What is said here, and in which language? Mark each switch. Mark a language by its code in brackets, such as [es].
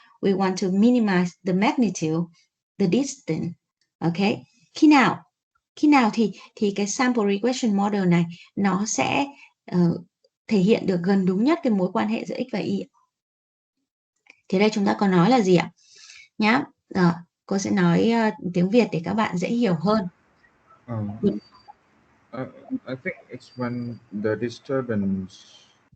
[en] We want to minimize the magnitude, the distance. [vi] Okay, khi nào thì cái sample regression model này nó sẽ thể hiện được gần đúng nhất cái mối quan hệ giữa x và y. Thì đây chúng ta có nói là gì ạ? Nhá, cô sẽ nói tiếng Việt để các bạn dễ hiểu hơn. [en] I think it's when the disturbance.